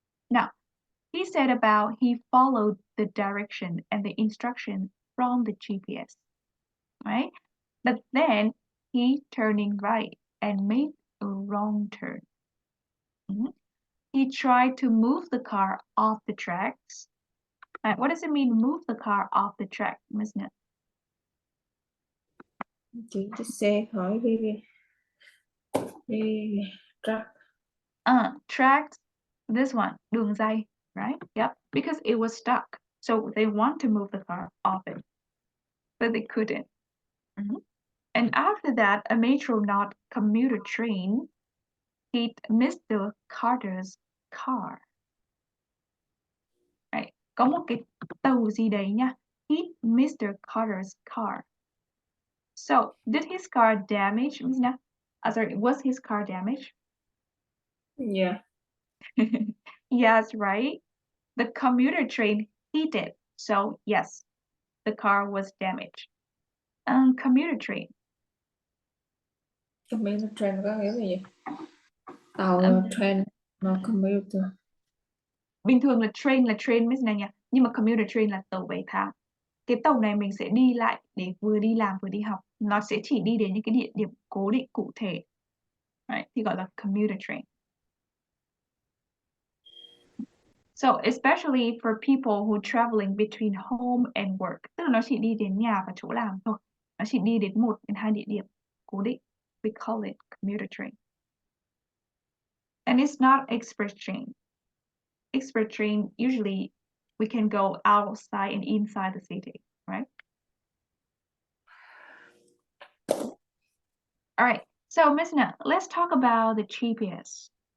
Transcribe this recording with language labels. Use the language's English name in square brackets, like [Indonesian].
[English] Now, he said about he followed the direction and the instruction from the GPS, right? But then he turning right and made a wrong turn. He tried to move the car off the tracks. What does it mean, move the car off the track, Miss Nut? [Vietnamese] Chuyển chiếc xe khỏi đi track. [English] Tracks, this one, [Vietnamese] đường ray, [English] right? Yep, because it was stuck. So they want to move the car off it, but they couldn't. And after that, a Metronaut commuter train hit Mr. Carter's car. Right. [Vietnamese] Có một cái tàu gì đấy nha, [English] hit [Vietnamese] Mr. [English] Carter's car. So, did his car damage? Sorry, was his car damaged? Yeah. Yes, right. The commuter train hit it. So, yes, the car was damaged. Commuter train. [Vietnamese] Commuter train có nghĩa là gì? Tàu là train, nó commuter. Bình thường là train Miss này nha, nhưng mà commuter train là tàu vé tháng. Cái tàu này mình sẽ đi lại để vừa đi làm vừa đi học. Nó sẽ chỉ đi đến những cái địa điểm cố định cụ thể. [English] Right? [Vietnamese] Thì gọi là commuter train. [English] So especially for people who traveling between home and work, [Vietnamese] tức là nó chỉ đi đến nhà và chỗ làm thôi. Nó chỉ đi đến 1 đến 2 địa điểm cố định. [English] We call it commuter train. And it's not express train. Express train, usually we can go outside and inside the city, right? All right, so Miss Na, let's talk about the GPS.